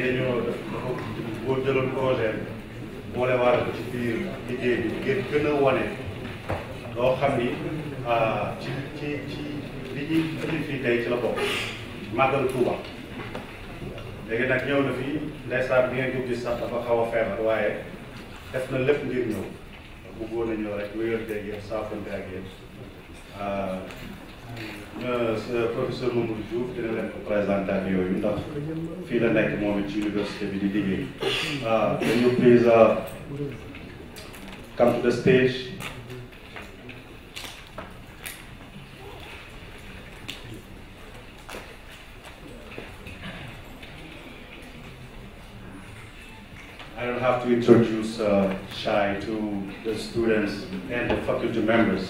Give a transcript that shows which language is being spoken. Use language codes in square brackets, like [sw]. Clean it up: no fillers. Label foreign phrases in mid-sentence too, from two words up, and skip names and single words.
[wo] dañoo dafa boo jëloon projet bi boole waale ko ci biir liggéey bi ngir gën a wane loo xam ni ci li ñuy indi fii tey ci la bokk màggal Touba léegi nag ñëw na fii ndeysaan bi ngeen ko gis sax dafa xaw a feebar waaye def na lépp ngir ñëw bëggoon na ñëw rek wéyal yéen saafante ak yéen professeur Mamadou Diouf dina leen ko présenté ak yooyu ndax fii la nekk moom it ci université bi di liggéey [en] can you please come to the stage. I don't have to introduce Cheikh to the students and the faculty members.